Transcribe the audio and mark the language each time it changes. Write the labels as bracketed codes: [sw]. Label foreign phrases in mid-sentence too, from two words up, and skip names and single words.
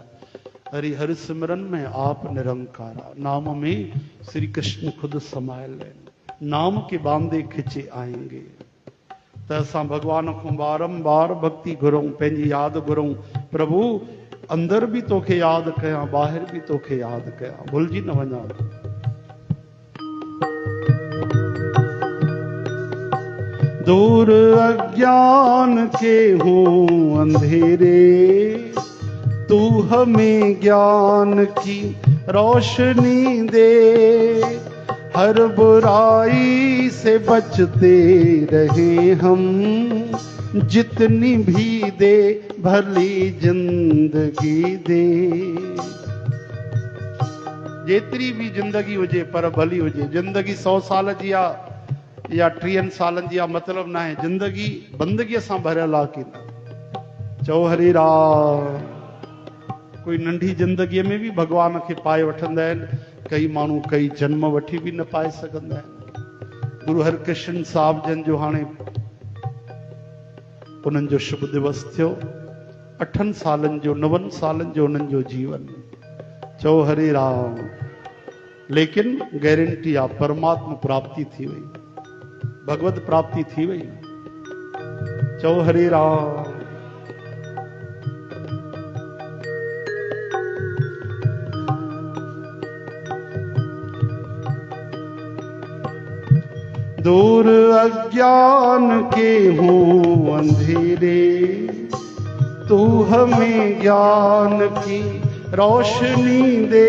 [hi] हरि हरि सिमरन में आप निरंकारा। [sd] नाम में श्री कृष्ण खुद समायल आहिनि। [hi] नाम के बांदे खिचे आएंगे। [sd] त असां भॻवान खां बारंबार भक्ति घुरूं, पंहिंजी यादि घुरूं। प्रभु अंदर भी तोखे यादि कयां, ॿाहिरि भी तोखे यादि कयां, भुलिजी न वञा। [hi] दूर अज्ञान के हों अंधेरे, तू हमें ज्ञान की रोशनी दे। हर बुराई से बचते रहे हम, जितनी भी दे भली जिंदगी दे। [sd] जेतिरी भी जिंदगी हुजे पर भली हुजे। जिंदगी 100 साल जी आहे या 30 सालनि जी आहे, मतिलबु न आहे। जिंदगी बंदगीअ सां भरियल आहे कि न। चओ हरे राम। कोई नंढी जिंदगीअ में भी भॻवान खे पाए वठंदा आहिनि। कई माण्हू कई जन्म वठी भी न पाए सघंदा आहिनि। गुरु हरकृष्ण साहिब जन जो हाणे उन्हनि जो शुभ दिवस थियो। 8 सालनि जो, 9 सालनि जो उन्हनि जो जीवन। चओ हरे राम। लेकिन गारंटी आप परमात्मा प्राप्ति थी वही, भगवत प्राप्ति थी वही। चौ हरे राम। [hi] दूर अज्ञान के हूँ अंधेरे, तू हमें ज्ञान की रोशनी दे।